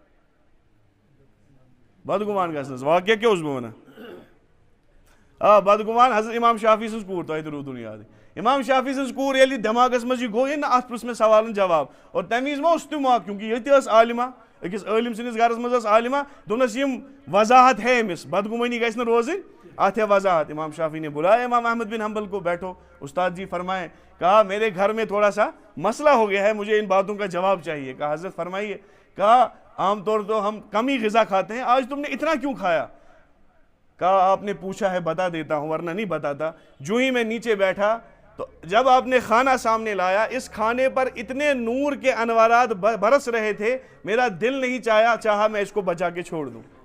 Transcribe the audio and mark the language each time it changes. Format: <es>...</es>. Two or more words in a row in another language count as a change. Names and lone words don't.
<ks>بدگمان گژھنس واقعہ کیا</ks> <ur>اس میں</ur> <ks>ونا بدگمان حضرت امام شافی سٕنٛز کوٗر تۄہہِ تہِ روٗدوٕ نہٕ یاد امام شافی سٕنٛز کوٗر ییٚلہِ دٮ۪ماغس منٛز یہِ گوٚو ہے نہ اتھ پرٛژھ مےٚ سوالن جواب اور تمہِ وِزِ ما اوس تہِ موقعہٕ کیونکہِ ییٚتہِ ٲس عالمہ أکِس عٲلِم سٕنٛدِس گرس منٛز ٲس عالمہ دوٚپنس یِم وضاحت ہے أمِس بدگمٲنی گژھِ نہٕ روزٕنۍ اتھ ہے وضاحت</ks> <ur>امام شافی نے بلایا امام احمد بن حنبل کو بیٹھو استاد جی فرمائے کہا میرے گھر میں تھوڑا سا مسئلہ ہو گیا ہے مجھے ان باتوں کا جواب چاہیے کہا حضرت فرمائیے کہا عام طور تو ہم کم ہی غذا کھاتے ہیں آج تم نے اتنا کیوں کھایا کہا آپ نے پوچھا ہے بتا دیتا ہوں ورنہ نہیں بتاتا جو ہی میں نیچے بیٹھا تو جب آپ نے کھانا سامنے لایا اس کھانے پر اتنے نور کے انوارات برس رہے تھے میرا دل نہیں چاہا میں اس کو بچا کے چھوڑ دوں</ur>